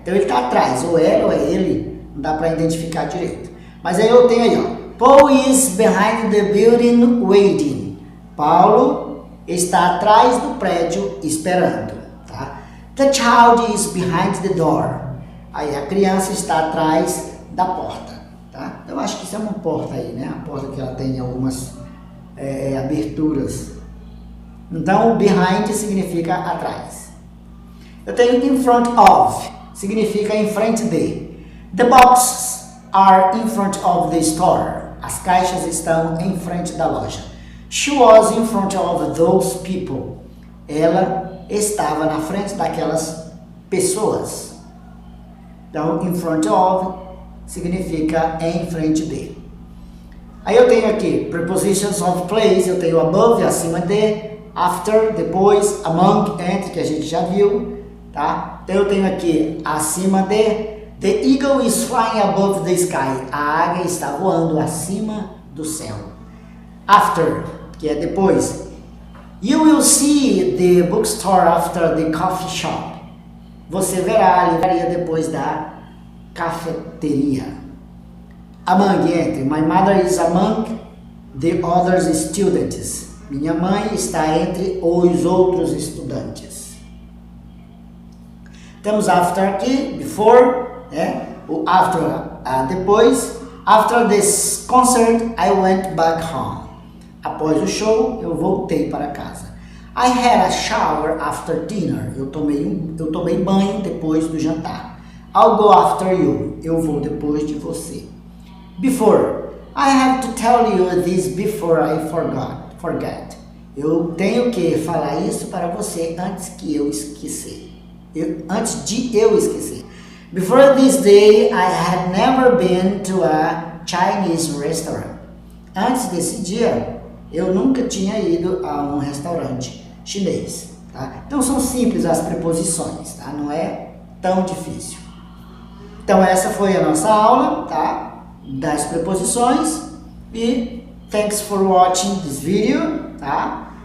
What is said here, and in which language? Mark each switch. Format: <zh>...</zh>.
<pt>Então ele está atrás, ou ela ou é ele, não dá para identificar direito. Mas aí eu tenho aí, ó,</pt> <en>Paul is behind the building waiting.</en> <pt>Paulo está atrás do prédio esperando, tá?</pt> <en>The child is behind the door.</en> <pt>Aí a criança está atrás da porta, tá? Eu acho que isso é uma porta aí, né? A porta que ela tem algumas aberturas. Então, o behind significa atrás. Eu tenho in front of, significa em frente de.</pt> <en>The boxes are in front of the store.</en> <pt>As caixas estão em frente da loja.</pt> <en>She was in front of those people.</en> <pt>Ela estava na frente daquelas pessoas. Então, in front of significa em frente de. Aí eu tenho aqui prepositions of place, eu tenho above, acima de, after, depois, among, entre, que a gente já viu, tá? Então eu tenho aqui acima de.</pt> <en>The eagle is flying above the sky.</en> <pt>A águia está voando acima do céu. After, que é depois.</pt> <en>You will see the bookstore after the coffee shop.</en> <pt>Você verá a livraria depois da cafeteria. Among, entre.</pt> <en>My mother is among the other students.</en> <pt>Minha mãe está entre os outros estudantes. Temos after aqui, before, o after, depois.</pt> <en>After this concert, I went back home.</en> <pt>Após o show, eu voltei para casa.</pt> <en>I had a shower after dinner.</en> <pt>Eu tomei banho depois do jantar.</pt> <en>I'll go after you.</en> <pt>Eu vou depois de você.</pt> <en>Before. I have to tell you this before I forget.</en> <pt>Eu tenho que falar isso para você antes que eu esquecer. Antes de eu esquecer. Before this day, I had never been to a Chinese restaurant. Antes desse dia, eu nunca tinha ido a um restaurante chinês, tá? Então são simples as preposições, tá? Não é tão difícil. Então essa foi a nossa aula, tá? Das preposições e</pt> <en>thanks for watching this video,</en> <pt>tá?</pt>